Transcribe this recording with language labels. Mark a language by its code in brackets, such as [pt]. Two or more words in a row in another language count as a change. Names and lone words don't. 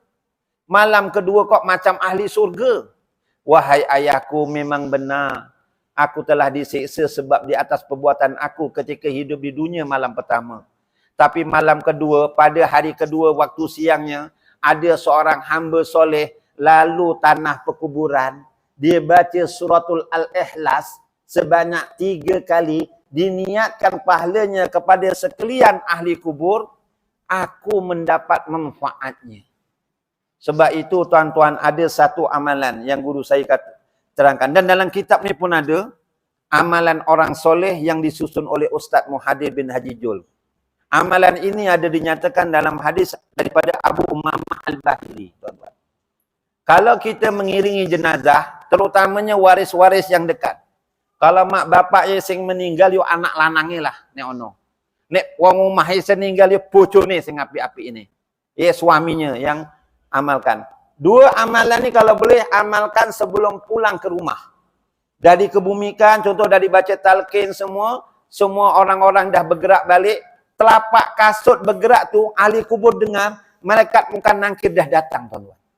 [ms] Malam kedua kok macam ahli surga? Wahai ayahku, memang benar. Aku telah disiksa sebab di atas perbuatan aku ketika hidup di dunia malam pertama. Tapi malam kedua, pada hari kedua waktu siangnya, ada seorang hamba soleh lalu tanah perkuburan. Dia baca suratul Al-Ikhlas sebanyak 3 kali. Diniatkan pahalanya kepada sekalian ahli kubur. Aku mendapat manfaatnya. Sebab itu tuan-tuan ada satu amalan yang guru saya terangkan. Dan dalam kitab ni pun ada amalan orang soleh yang disusun oleh Ustaz Muhadir bin Haji Jul. Amalan ini ada dinyatakan dalam hadis daripada Abu Umamah Al-Bahili. Tuan-tuan. Kalau kita mengiringi jenazah, terutamanya waris-waris yang dekat. [jv] Kalau mak bapak yang meninggal, yo anak lanangnya lah. Nek ono. Nek wong [ms] rumah yang meninggal, [jv] yo bojone sing api-api ini. [ms] Ya suaminya yang amalkan. 2 amalan ni kalau boleh amalkan sebelum pulang ke rumah. Dari kebumikan, contoh dari baca talqin semua orang-orang dah bergerak balik. Telapak kasut bergerak tu, ahli kubur dengar, malaikat muka nangkir dah datang, tuan-tuan.